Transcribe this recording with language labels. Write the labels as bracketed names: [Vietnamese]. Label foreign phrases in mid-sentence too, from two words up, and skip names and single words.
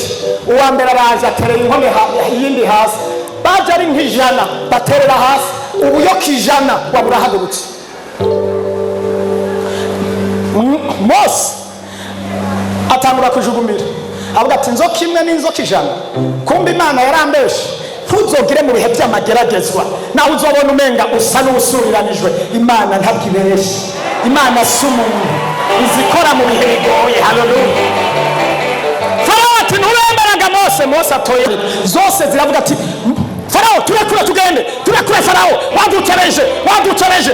[Rundi] Uwa mbere araje aterera inkoni yindi hasi, baje ari nk'ijana baterera hasi, ubuyoka ijana waburahagurutse. Mose atangura kujugumira avuga ati inzoka imwe n'inzoka ijana. Kumbe Imana yarambeshe, ntuzogire mu bihe by'amageragezwa nawe uzobona umenga usa n'usuriranijwe. Imana ntabwo ibeshe, Imana si umuntu, izikora mu bihe bigoye. Haleluya. Farao ati nturemberaga Mose. Mose atoye zose ziravuga ati Farao turekure tugende, turekure Farao, waducereje.